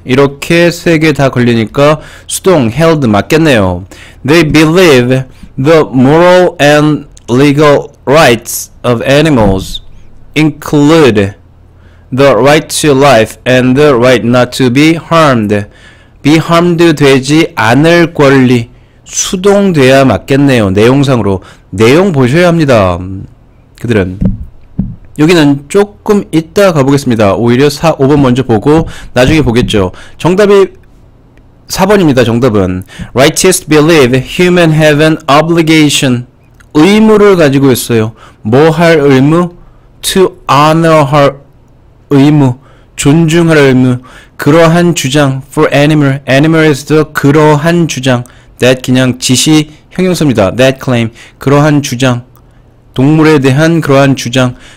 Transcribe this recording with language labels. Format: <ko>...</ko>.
<ko>이렇게 세 개 다 걸리니까 수동 held 맞겠네요.</ko> <en>They believe the moral and legal rights of animals include the right to life and the right not to be harmed. be harmed</en> <ko>되지 않을 권리. 수동돼야 맞겠네요. 내용상으로. 내용 보셔야 합니다. 그들은. 여기는 조금 이따 가보겠습니다. 오히려 5번 먼저 보고 나중에 보겠죠. 정답이 4번입니다. 정답은</ko> <en>Righteous believe human have an obligation.</en> <ko>의무를 가지고 있어요. 뭐 할 의무?</ko> <en>To honor</en> <ko>할 의무. 존중할 의무. 그러한 주장.</ko> <en>For animal</en> <ko>에서도 그러한 주장. That 그냥 지시 형용사입니다.</ko> <en>That claim.</en> <ko>그러한 주장. 동물에 대한 그러한 주장.</ko>